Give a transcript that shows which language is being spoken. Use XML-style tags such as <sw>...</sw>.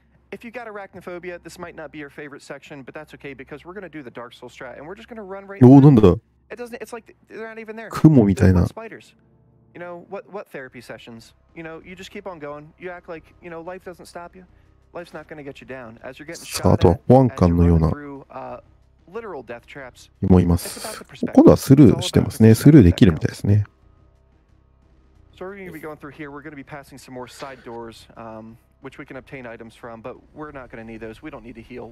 <en>If you got arachnophobia, this might not be your favorite section, but that's okay because we're going to do the Dark Soul strat and we're just going to run right through.</en> <ja>おー、なんだ。</ja> <en>It's like they're not even there.</en> <ja>雲みたいな。</ja> <en>Spiders. You know, what therapy sessions? You know, you just keep on going. You act like, you know, life doesn't stop you. Life's not going to get you down. As you're getting shot at,</en> <ja>あとは保安官のような</ja> <en>literal death traps.</en> <ja>もいます。今度はスルーしてますね。スルーできるみたいですね。</ja> <en>So we're going to be going through here. We're going to be passing some more side doors, which we can obtain items from, but we're not going to need those. We don't need to heal.</en>